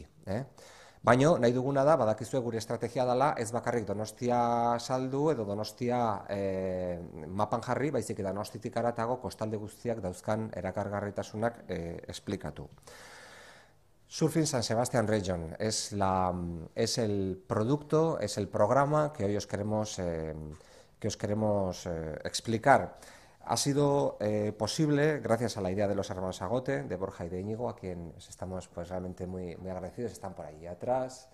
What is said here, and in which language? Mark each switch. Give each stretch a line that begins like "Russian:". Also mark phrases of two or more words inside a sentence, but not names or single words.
Basque: Baina nahi duguna da, badakizue gure estrategia dela, ez bakarrik Donostia saldu edo Donostia mapan jarri, baizik eta Donostitik haratago kostalde guztiak dauzkan erakargarritasunak esplikatu.
Spanish: Surfing San Sebastian Region es el producto, es el programa que hoy os queremos explicar. Ha sido posible gracias a la idea de los hermanos Agote, de Borja y de Íñigo, a quienes estamos realmente muy agradecidos, están por ahí atrás.